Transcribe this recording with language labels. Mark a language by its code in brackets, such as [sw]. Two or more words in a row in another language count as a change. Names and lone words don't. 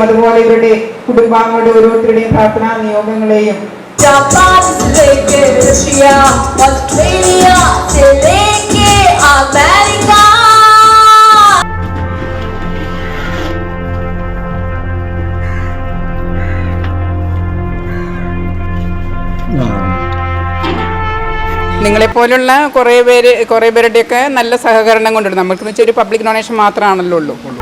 [ml] അതുപോലെ ഇവരുടെ കുടുംബാംഗങ്ങളുടെ ഓരോരുത്തരുടെയും പ്രാർത്ഥനാ നിയോഗങ്ങളെയും [hi] जापान से लेके रशिया, ऑस्ट्रेलिया से लेके अमेरिका। [ml] നിങ്ങളെപ്പോലുള്ള കുറേ പേരുടെയൊക്കെ നല്ല സഹകരണം കൊണ്ടുണ്ട്. നമുക്ക് വെച്ചാൽ ഒരു [en] public donation [ml] മാത്രമാണല്ലോ ഉള്ളൂ.